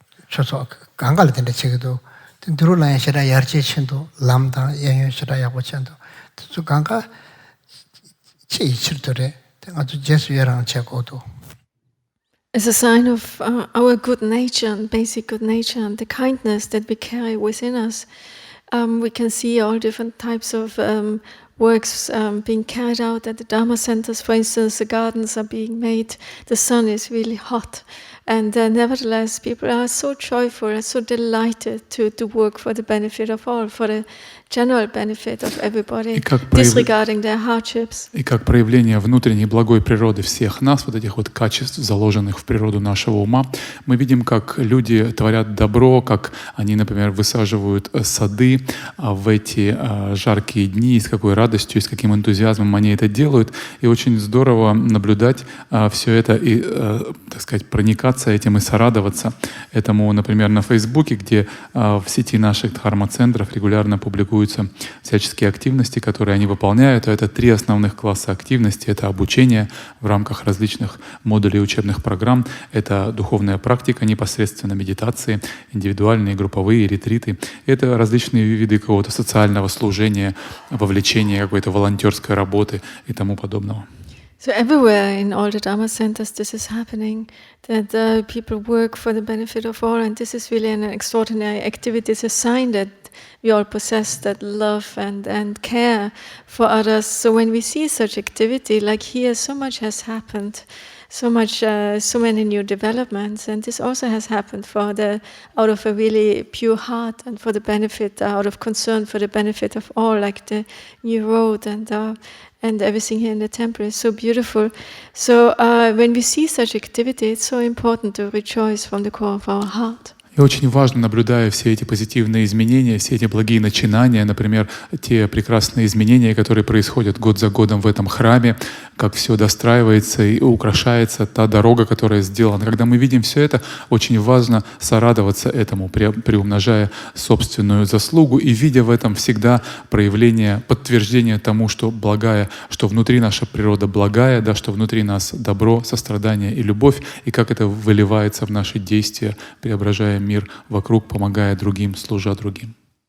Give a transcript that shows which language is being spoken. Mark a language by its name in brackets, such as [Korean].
[English] 저서 강가를 된다 책도 들어라야 시라 야르치친도 람다 예요 시라 야고친도 저 강가 치치들에 아주 제수야랑 책고도. As a sign of our good nature, and basic good nature, and the kindness that we carry within us, we can see all different types of works being carried out at the Dharma centers. For instance, the gardens are being made, the sun is really hot, and nevertheless people are so joyful and so delighted to work for the benefit of all, for the general benefit of everybody, disregarding their hardships. [Russian] И как проявление внутренней благой природы всех нас, вот этих вот качеств, заложенных в природу нашего ума, мы видим, как люди творят добро, как они, например, высаживают сады в эти жаркие дни, с какой радостью и с каким энтузиазмом они это делают. И очень здорово наблюдать все это и, так сказать, проникаться этим и сорадоваться этому, например, на Фейсбуке, где в сети наших дхарма-центров регулярно публикуют всяческие активности, которые они выполняют. Это 3 основных класса активности. Это обучение в рамках различных модулей учебных программ. Это духовная практика, непосредственно медитации, индивидуальные, групповые, ретриты. Это различные виды какого-то социального служения, вовлечения, какой-то волонтерской работы и тому подобного. [English] So everywhere in all the Dharma centers this is happening, that people work for the benefit of all, and this is really an extraordinary activity. It's a sign that we all possess that love and care for others. So when we see such activity, like here, so much has happened, so many new developments, and this also has happened out of a really pure heart and for the benefit, out of concern for the benefit of all, like the new road and everything here in the temple is so beautiful. So when we see such activity, it's so important to rejoice from the core of our heart. [Russian] И очень важно, наблюдая все эти позитивные изменения, все эти благие начинания, например, те прекрасные изменения, которые происходят год за годом в этом храме, как все достраивается и украшается, та дорога, которая сделана. Когда мы видим все это, очень важно сорадоваться этому, приумножая собственную заслугу и видя в этом всегда проявление, подтверждение тому, что благая, что внутри наша природа благая, да, что внутри нас добро, сострадание и любовь, и как это выливается в наши действия, преображая мир вокруг, помогая другим, служа другим.